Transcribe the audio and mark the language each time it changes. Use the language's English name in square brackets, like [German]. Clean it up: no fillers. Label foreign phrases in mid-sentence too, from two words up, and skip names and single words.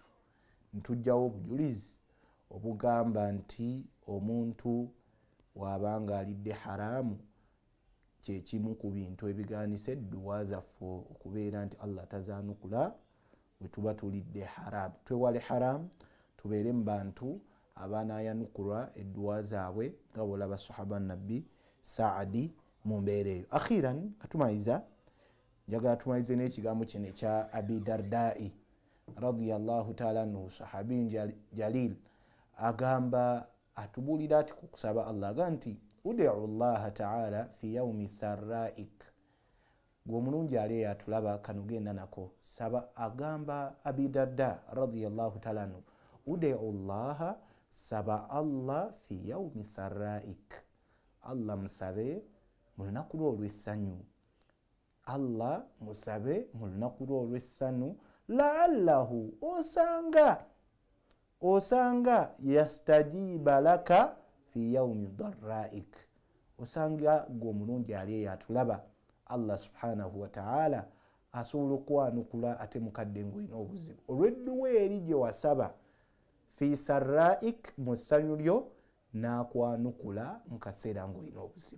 [Ganda] Ntujjawo obujulizi obugamba nti omuntu wabanga alidde haramu kyekimu ku bintu ebigaanisa edduwa zaffe okubeera nti Allah tazaanukula bwe tuba tulidde haram. Twewale haram tubeere mu bantu abanaayanukulwa edduwa zaabwe nga bw'olaba sahaba nabbi Saadi mu mbeera eyo. Akhiran katumayiza njagala tumayize n'ekigambo kino ekya Abi Dardai [Arabic] رضي الله تعالى عنه صحابي جليل [Ganda] agamba atubuulira ati kukusaba Allah aga nti [Arabic] ادع الله تعالى في يوم سرائك [Ganda] gw'omulungi ali atulaba kano genda nako saba agamba Abi Darda [Arabic] رضي الله تعالى عنه ادع الله [Ganda] saba Allah [Arabic] في يوم سرائك [Ganda] Allah musabe mu lunaku lwo olw'essanyu Allah musabe mu lunaku lwo olw'essanyu la'allahu osanga [Arabic] يستجيب لك في يوم ضرائك [Ganda] osanga gw'omulungi ali atulaba Allah [Arabic] سبحانه وتعالى [Ganda] asobola okwanukula ate mukadde ng'olina obuzibu olw'edduwa eri gye wasaba [Arabic] في سرائك [Ganda] mu ssanyu lyo n'akwanukula mu kaseera ng'olina obuzibu.